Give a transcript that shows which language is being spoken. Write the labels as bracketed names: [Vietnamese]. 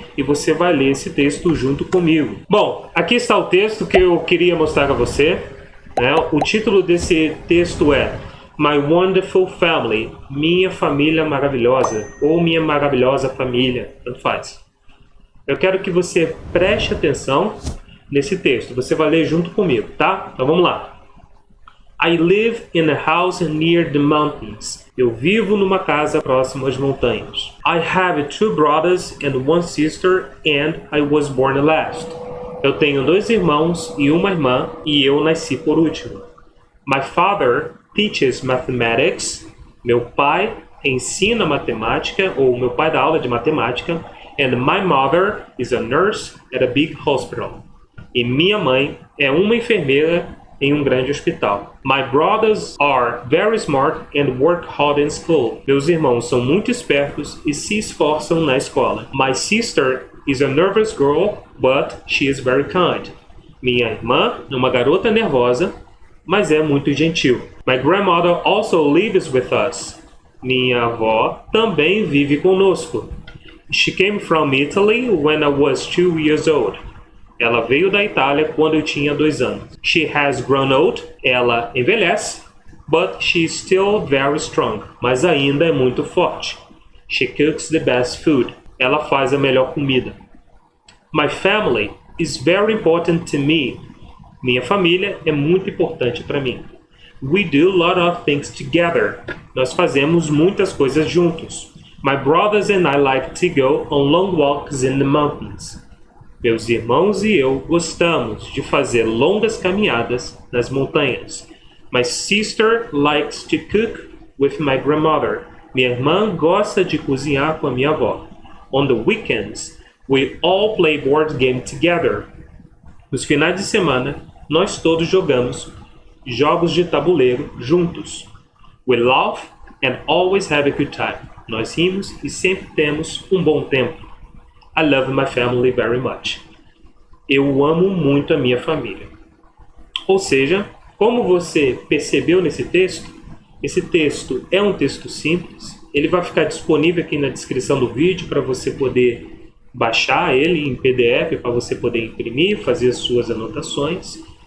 [Portuguese] E você vai ler esse texto junto comigo. Bom, aqui está o texto que eu queria mostrar a você. Né? O título desse texto é My Wonderful Family, minha família maravilhosa, ou minha maravilhosa família, tanto faz. Eu quero que você preste atenção nesse texto, você vai ler junto comigo, tá? Então vamos lá. [English] I live in a house near the mountains. [Portuguese] Eu vivo numa casa próxima às montanhas. [English] I have two brothers and one sister and I was born last. [Portuguese] Eu tenho 2 irmãos e uma irmã e eu nasci por último. [English] My father teaches mathematics. [Portuguese] Meu pai ensina matemática, ou meu pai dá aula de matemática. [English] And my mother is a nurse at a big hospital. [Portuguese] E minha mãe é uma enfermeira em um grande hospital. [English] My brothers are very smart and work hard in school. [Portuguese] Meus irmãos são muito espertos e se esforçam na escola. [English] My sister is a nervous girl, but she is very kind. [Portuguese] Minha irmã é uma garota nervosa, mas é muito gentil. [English] My grandmother also lives with us. [Portuguese] Minha avó também vive conosco. [English] She came from Italy when I was 2 years old. [Portuguese] Ela veio da Itália quando eu tinha 2 anos. [English] She has grown old. [Portuguese] Ela envelhece, [English] but she is still very strong. [Portuguese] Mas ainda é muito forte. [English] She cooks the best food. [Portuguese] Ela faz a melhor comida. [English] My family is very important to me. [Portuguese] Minha família é muito importante para mim. [English] We do a lot of things together. [Portuguese] Nós fazemos muitas coisas juntos. [English] My brothers and I like to go on long walks in the mountains. [Portuguese] Meus irmãos e eu gostamos de fazer longas caminhadas nas montanhas. [English] My sister likes to cook with my grandmother. [Portuguese] Minha irmã gosta de cozinhar com a minha avó. [English] On the weekends, we all play board game together. [Portuguese] Nos finais de semana, nós todos jogamos jogos de tabuleiro juntos. [English] We laugh and always have a good time. [Portuguese] Nós rimos e sempre temos um bom tempo. [English] I love my family very much. [Portuguese] Eu amo muito a minha família. Ou seja, como você percebeu nesse texto, esse texto é um texto simples. Ele vai ficar disponível aqui na descrição do vídeo para você poder baixar ele em PDF, para você poder imprimir, fazer as suas anotações.